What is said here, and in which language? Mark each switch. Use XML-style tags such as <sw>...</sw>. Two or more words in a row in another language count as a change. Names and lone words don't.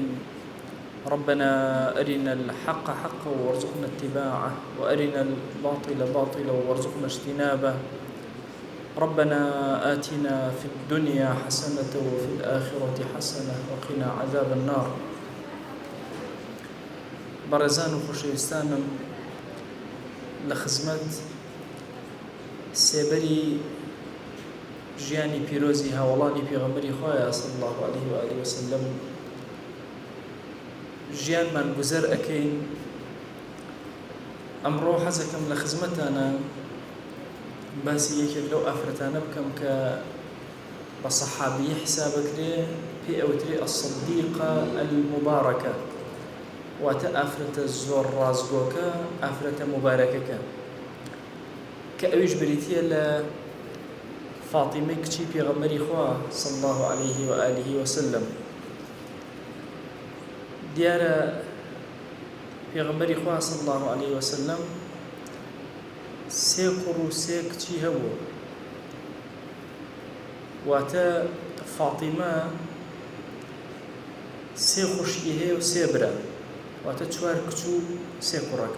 <ar>ربنا أرنا الحق حقا وارزقنا اتباعه، وأرنا الباطل باطلا وارزقنا اجتنابه. ربنا آتنا في الدنيا حسنة وفي الآخرة حسنة وقنا عذاب النار.</ar> <ckb>بەڕێزان و خۆشەویستانم، لە خزمەت سێبەری ژیانی پیرۆزی هاوڵانی پێغەمبەری خۆیە</ckb> <ar>صلی الله عليه وآله وسلم</ar> <ckb>ژیانمان گوزەر ئەکەین. ئەمڕۆ حەزەکەم لە خزمەتانە باسی یەکێک لەو ئافرەتانە بکەم کە بە سەحابیە حسابەکرێ، پێی ئەوترێ</ckb> <ar>الصدیقە المبارەکە،</ar> <ckb>واتە ئافرەتە زۆر ڕازگۆکە، ئافرەتە مبارەکەکە، کە ئەویش بریتیە لە فاتیمەی کچی پێغەمبەری خوا</ckb> <ar>صلی الله عليه وآله وسلم.</ar> <ckb>دیارە پێغەمبەری خوا</ckb> <ar>صلی الله عليه وسلم</ar> <ckb>سێ کوڕ و سێ کچی هەبوو، واتە فاتیمە سێ خوشکی هەیە و سێ برا، واتە چوار کچ و سێ کوڕەکە.</ckb>